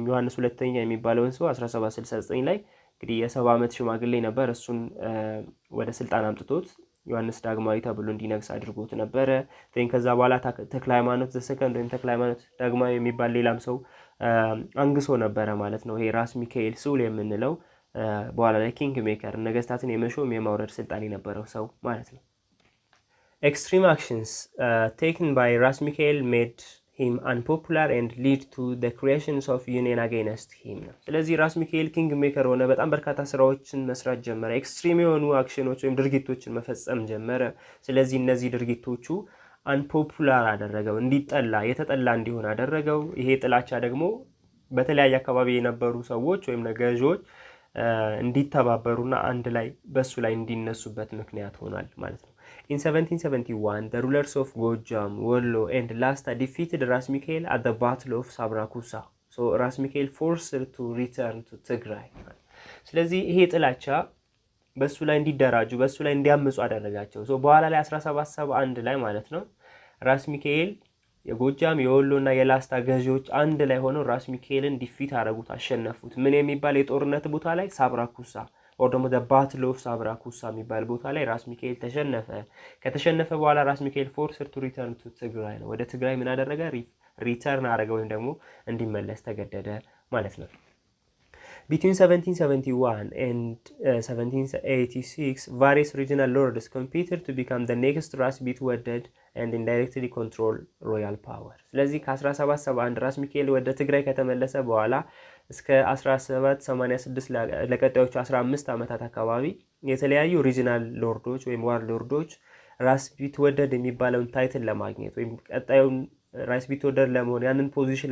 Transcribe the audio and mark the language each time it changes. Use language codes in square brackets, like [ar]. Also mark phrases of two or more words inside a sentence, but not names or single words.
[am] ዮሐንስ ሁለተኛ የሚባለውን ሰው 1769 ላይ እንግዲህ የ70 ዓመት ሽማግሌ ነበር። እሱን ወደ ስልጣን አምጥቶት ዮሐንስ ዳግማዊ ተብሎ እንዲነግስ አድርጎት ነበረ። ከዛ በኋላ ተክለ ሃይማኖት ዘሰከንድ ወይም ተክለ ሃይማኖት ዳግማዊ የሚባል ሌላም ሰው አንግሶ ነበረ ማለት ነው። ይሄ ራስ ሚካኤል ሱል የምንለው በኋላ ላይ [en] king maker [am] ነገስታትን የመሾም የማውረድ ስልጣን የነበረው ሰው ማለት ነው። [en] extreme actions taken by [am] ራስ ሚካኤል [en] made him unpopular and lead to the creations of union against him. [am] ስለዚህ ራስ ሚካኤል [en] king maker [am] ሆነ፣ በጣም በርካታ ስራዎችን መስራት ጀመረ፣ ኤክስትሪም የሆኑ አክሽኖች ወይም ድርጊቶችን መፈጸም ጀመረ። ስለዚህ እነዚህ ድርጊቶቹ unpopular አደረገው፣ እንዲጠላ የተጠላ እንዲሆን አደረገው። ይሄ ጥላቻ ደግሞ በተለያየ አካባቢ የነበሩ ሰዎች ወይም ገዢዎች እንዲተባበሩና አንድ ላይ በሱ ላይ እንዲነሱበት ምክንያት ሆኗል ማለት ነው። [en] In 1771 the rulers of Gojam, Wollo and Lasta defeated ራስ ሚካኤል at the battle of Sabrakusa. so ራስ ሚካኤል forced to return to Tigray. [am] ስለዚህ ይሄ ጥላቻ በሱ ላይ እንዲደራጁ በሱ ላይ እንዲያምፁ አደረጋቸው። so በኋላ ላይ 1771 ላይ ማለት ነው ራስ ሚካኤል የጎጃም የወሎና የላስታ ገዢዎች አንድ ላይ ሆነው ራስ ሚካኤልን ዲፊት አደረጉት፣ አሸነፉት። ምን የሚባል የጦርነት ቦታ ላይ? ሳብራኩሳ or ደግሞ [en] the battle of [am] ሳብራኩሳ የሚባል ቦታ ላይ ራስ ሚካኤል ተሸነፈ። ከተሸነፈ በኋላ ራስ ሚካኤል [en] forced to return to [am] ትግራይ ነው፣ ወደ ትግራይ ምን አደረገ? ሪተርን አደረገ ወይም ደግሞ እንዲመለስ ተገደደ ማለት ነው። [en] Between 1771 and 1786, various regional lords competed to become the next ራስ ቢትወደድ and indirectly control royal power. [am] ስለዚህ ከ1771 ራስ ሚካኤል ወደ ትግራይ ከተመለሰ በኋላ እስከ 1786 ለቀጣዮቹ 15 ዓመታት አካባቢ የተለያዩ [en] regional lords [am] ወይም [en] war lords [am] ራስ ቢትወደድ የሚባለውን ታይትል ለማግኘት ወይም ቀጣዩን ራስ ቢትወደድ ለመሆን ያንን ፖዚሽን